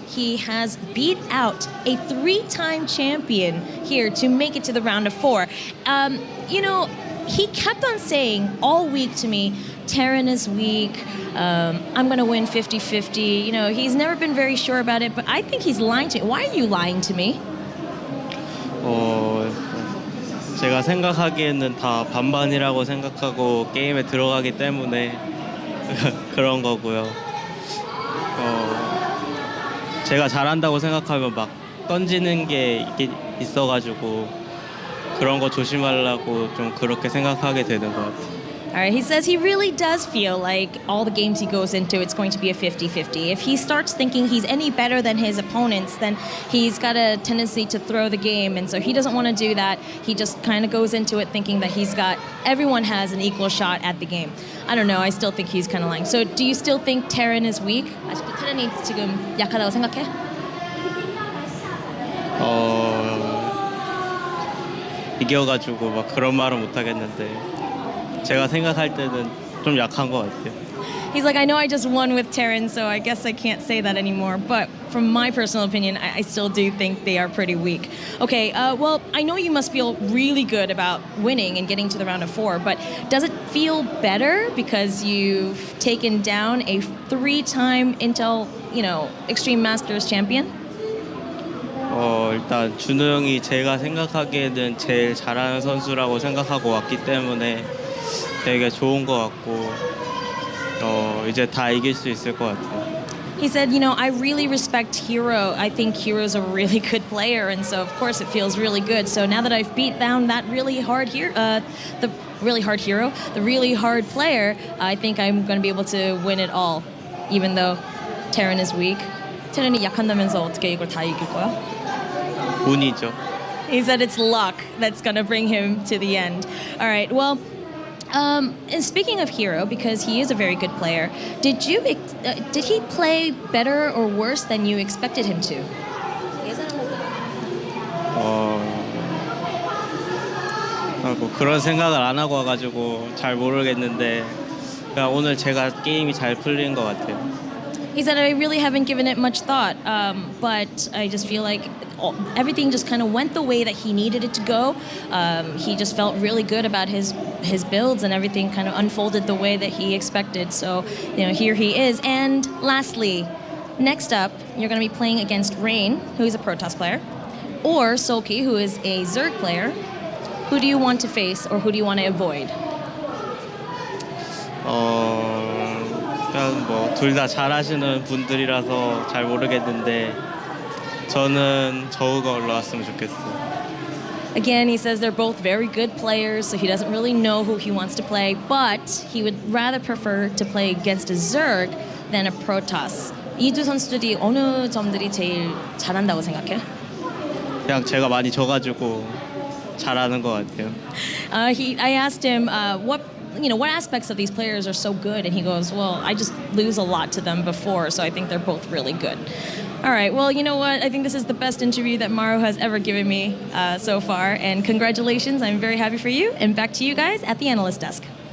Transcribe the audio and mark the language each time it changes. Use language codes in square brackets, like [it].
[en] He has beat out a 3-time champion here to make it to the round of 4. You know, he kept on saying all week to me, Terran is weak, I'm going to win 50-50. You know, he's never been very sure about it, but I think he's lying to me. Why are you lying to me? [ko] 제가 생각하기에는 다 반반이라고 생각하고 게임에 들어가기 때문에 그런 거고요. 제가 잘한다고 생각하면 막 던지는 게 있어가지고 그런 거 조심하려고 좀 그렇게 생각하게 되는 것 같아요. [en] All right, he says he really does feel like all the games he goes into, it's going to be a 50-50. If he starts thinking he's any better than his opponents, then he's got a tendency to throw the game, and so he doesn't want to do that. He just kind of goes into it thinking that everyone has an equal shot at the game. I don't know, I still think he's kind of lying. So do you still think Terran is weak? [ko] 아직도 테란이 지금 약하다고 생각해? 이겨가지고 막 그런 말은 못 하겠는데 제가 생각할 때는 좀 약한 것 같아요. [en] He's like, I know I just won with Terran, so I guess I can't say that anymore. But from my personal opinion, I still do think they are pretty weak. Okay, well, I know you must feel really good about winning and getting to the round of 4, but does it feel better because you've taken down a 3-time Intel, you know, Extreme Masters champion? [ko] 일단 준호 형이 제가 생각하기에는 제일 잘하는 선수라고 생각하고 왔기 때문에 되게 좋은 것 같고 이제 다 이길 수 있을 것 같아요. [en] He said, you know, I really respect herO. I think herO's a really good player, and so of course it feels really good. So now that I've beat down that really hard herO, the really hard player, I think I'm going to be able to win it all, even though Terran is weak. [ko] 테란이 약한다면서 어떻게 이걸 다 이길 거야? 운이죠. [en] He said it's luck that's going to bring him to the end. All right, well, and speaking of herO, because he is a very good player, did he play better or worse than you expected him to? [ko] 뭐 그런 생각을 안 하고 와가지고 잘 모르겠는데 그냥 오늘 제가 게임이 잘 풀린 것 같아요. [en] He said, I really haven't given it much thought, but I just feel like everything just kind of went the way that he needed it to go. He just felt really good about his builds, and everything kind of unfolded the way that he expected. So, you know, here he is. And lastly, next up, you're going to be playing against Rain, who is a Protoss player, or Sulky, who is a Zerg player. Who do you want to face, or who do you want to avoid? [ko] 그냥 뭐 둘 다 잘하시는 분들이라서 잘 모르겠는데 저는 저우가 올라왔으면 좋겠어요. [en] Again, he says they're both very good players, so he doesn't really know who he wants to play, but he would rather prefer to play against a Zerg than a Protoss. [ko] 이 두 선수들이 어느 점들이 제일 잘한다고 생각해? 그냥 제가 많이 져가지고 잘하는 것 같아요. [en] I asked him what aspects of these players are so good, and he goes, well, I just lose a lot to them before, so I think they're both really good. All right, well, you know what? I think this is the best interview that Maru has ever given me so far, and congratulations. I'm very happy for you, and back to you guys at the analyst desk.